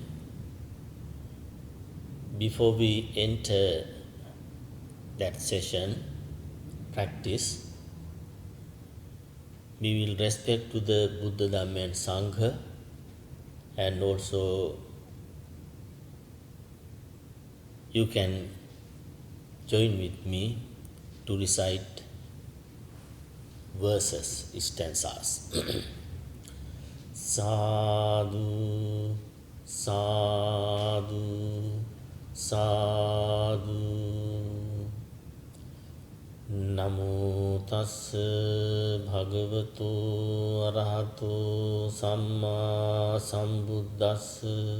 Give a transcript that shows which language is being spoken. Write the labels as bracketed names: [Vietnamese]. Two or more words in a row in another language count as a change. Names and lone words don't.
[English] Before we enter that session, practice, we will respect to the Buddha, Dhamma and Sangha, and also you can join with me to recite verses, stanzas. [Pali] Sadhu, sadhu, sadhu. Namo tassa bhagavato arahato samma sambuddhassa.